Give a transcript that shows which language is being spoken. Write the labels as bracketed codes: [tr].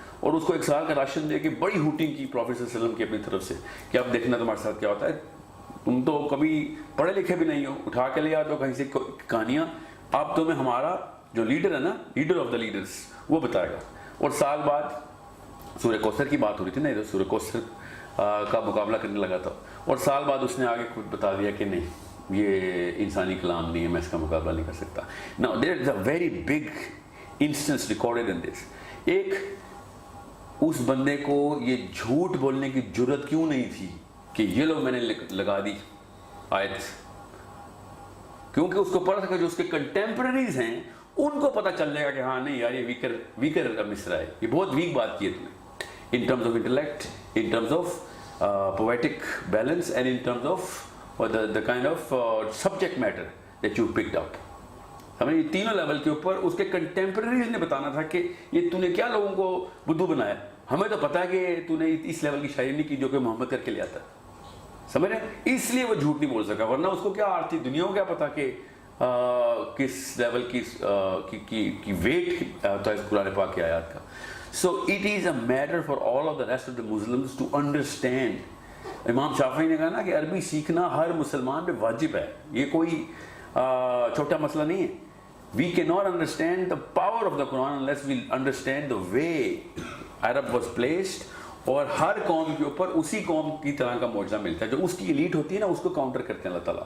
[ur] اور اس کو 1 سال کا راشن دے کے بڑی ہوٹنگ کی پروفیٹ صلی اللہ علیہ وسلم کی اپنی طرف سے کہ اب دیکھنا تمہارے ساتھ کیا ہوتا ہے, تم تو کبھی پڑھے لکھے بھی نہیں ہو, اٹھا کے لے آتے ہو کہیں سے کہانیاں, اب تمہیں ہمارا جو لیڈر ہے نا, لیڈر آف دا لیڈرز, وہ بتائے گا. اور سال بعد سورہ کوثر کی بات ہو رہی تھی نا, ادھر سورہ کوثر کا مقابلہ کرنے لگا تھا, اور سال بعد اس نے آگے خود بتا دیا کہ نہیں یہ انسانی کلام نہیں ہے, میں اس کا مقابلہ نہیں کر سکتا. [en] Now there is a very big instance recorded in this. [ur] ایک اس بندے کو یہ جھوٹ بولنے کی جرت کیوں نہیں تھی کہ یہ لوگ میں نے لگا دی آیت, کیونکہ اس کو پتا تھا کہ جو اس کے کنٹمپرریز ہیں ان کو پتا چل جائے گا کہ ہاں نہیں یار یہ ویکر مصرا ہے, یہ بہت ویک بات کی ہے تم نے, [en] in terms of intellect, in terms of poetic balance, and in terms of the kind of subject matter that you picked up. [ur] ہمیں یہ تینوں لیول کے اوپر اس کے کنٹمپریریز نے بتانا تھا کہ یہ تو نے کیا لوگوں کو بدھو بنایا, ہمیں تو پتا ہے کہ تو نے اس لیول کی شاعری نہیں کی جو کہ محمد کر کے لے آتا ہے, سمجھ رہے, اس لیے وہ جھوٹ نہیں بول سکا, ورنہ اس کو کیا آرتی دنیا کو کیا پتا کہ کس لیول کی ویٹ تھا اس قرآن پاک کی آیات کا. [en] So it is a matter for all of the rest of the Muslims to understand. [ur] امام شافعی نے کہا نا کہ عربی سیکھنا ہر مسلمان پہ واجب ہے, یہ کوئی چھوٹا مسئلہ نہیں ہے. [en] We cannot understand the power of the Quran unless we understand the way Arab was placed, [ur] اور ہر قوم کے اوپر اسی قوم کی طرح کا معجزہ ملتا ہے, جو اس کی ایلیٹ ہوتی ہے نا اس کو کاؤنٹر کرتے ہیں اللہ تعالیٰ.